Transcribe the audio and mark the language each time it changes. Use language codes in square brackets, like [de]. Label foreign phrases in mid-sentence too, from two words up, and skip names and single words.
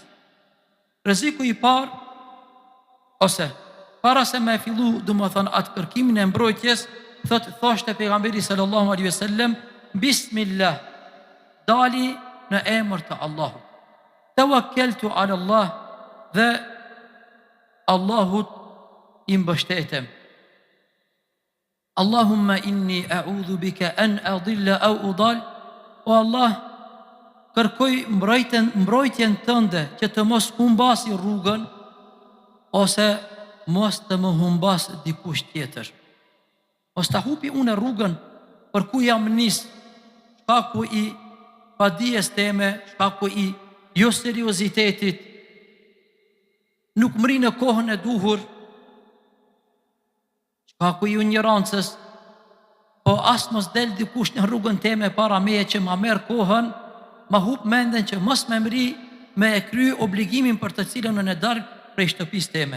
[sq] Rreziku i parë, ose para se me fillu, domethënë atë kërkimin e mbrojtjes, thoshte pejgamberi [ar] صلى الله عليه وسلم, [sq] Bismillah, dali në emër të Allahut. [ar] توكلت على الله, [sq] dhe Allahut i mbështetem. [ar] اللهم إني أعوذ بك أن أضل أو أضل. [sq] O Allah, kërkoj mbrojtjen tënde që të mos humbasi rrugën ose mos të më humbas dikush tjetër. Mos ta hupi unë rrugën për ku jam nis, shkaku i padijes teme, shkaku i jo seriozitetit, nuk mri në kohën e duhur, shkaku i ignorancës, po as mos del dikush në rrugën teme para meje që ma merr kohën, ma hup menden që mos me mri me e kry obligimin për të cilën në dark prej shtëpisë teme.